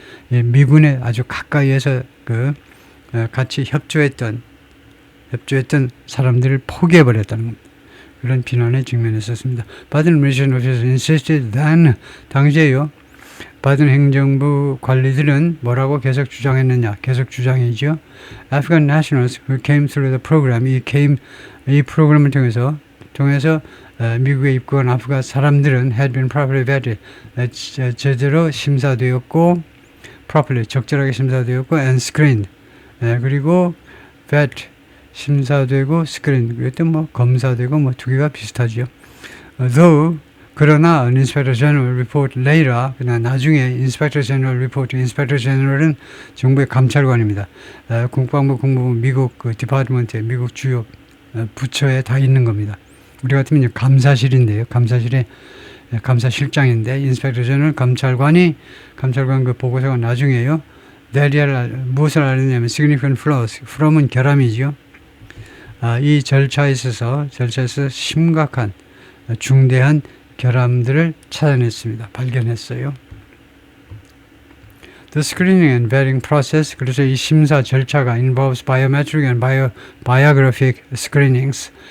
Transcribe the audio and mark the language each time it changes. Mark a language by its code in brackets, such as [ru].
[ko] 미군에 아주 가까이에서 같이 협조했던 사람들을 포기해버렸다는 겁니다. 그런 비난에 직면했었습니다. [en] 바이든 administration officials insisted that [ko] 당시에요. 바이든 행정부 관리들은 뭐라고 계속 주장이죠. [en] Afghan nationals who came through the program, [ko] 이 프로그램을 통해서 미국에 입국한 아프간 사람들은 [en] had been properly vetted, [ko] 제대로 심사되었고, 적절하게 심사되었고, and screened, 그리고 vet, 심사되고, screened, 그랬더니 검사되고, 두 개가 비슷하죠. 그러나 Inspector General Report later, 나중에 Inspector General Report, Inspector General은 정부의 감찰관입니다. 국방부, 국무부, 미국 디파트먼트에 미국 주요 부처에 다 있는 겁니다. 우리 같으면 감사실인데요. 감사실에 감사실장인데 인스펙터 제너럴 감찰관 그 보고서가 나중에요. 무엇을 알았냐면 [en] significant flaws. [ko] from은 결함이죠. 이 절차에 있어서 심각한 중대한 결함들을 찾아냈습니다. 발견했어요. [en] The screening and vetting process, [ko] 그래서 이 심사 절차가 [en] involves biometric and biographic screenings.